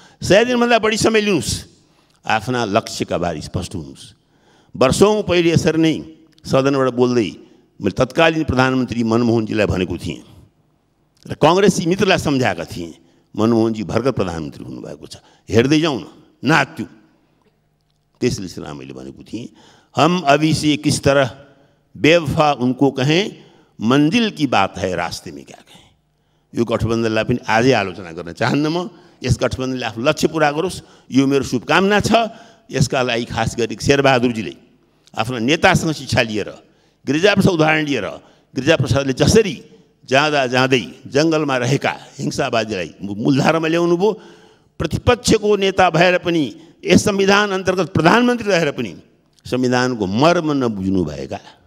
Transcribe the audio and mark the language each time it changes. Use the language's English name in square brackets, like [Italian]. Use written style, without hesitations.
[Nepali] 100 दिनभन्दा बढी समय लिनुहोस्, आफ्ना लक्ष्यका बारे स्पष्ट हुनुहोस्। वर्षौँ पहिले यसरी नै सदनबाट बोल्दै मैले तत्कालीन प्रधानमन्त्री मनमोहनजीलाई भनेको थिएँ र काङ्ग्रेसी मित्रलाई सम्झाएका थिएँ, मनमोहनजी भर्खर प्रधानमन्त्री हुनुभएको छ, हेर्दै जाउँ न, नाच्यौँ। त्यसले मैले भनेको थिएँ, [Hindi] हम अभी से किस तरह बेवफा उनको कहें, मंजिल की बात है रास्ते में क्या कहें। [Nepali] यो गठबन्धनलाई पनि आजै आलोचना गर्न चाहन्न म। यस गठबन्धनले आफ्नो लक्ष्य पुरा गरोस्, यो मेरो शुभकामना छ। यसका लागि खास गरी शेरबहादुरजीले आफ्नो नेतासँग शिक्षा लिएर, गिरिजाप्रसाद उदाहरण लिएर, गिरिजाप्रसादले जसरी जाँदै जङ्गलमा रहेका हिंसावादीलाई मूलधारामा ल्याउनु भयो, प्रतिपक्षको नेता भएर पनि यस संविधान अन्तर्गत प्रधानमन्त्री रहेर पनि संविधानको मर्म नबुझ्नुभएका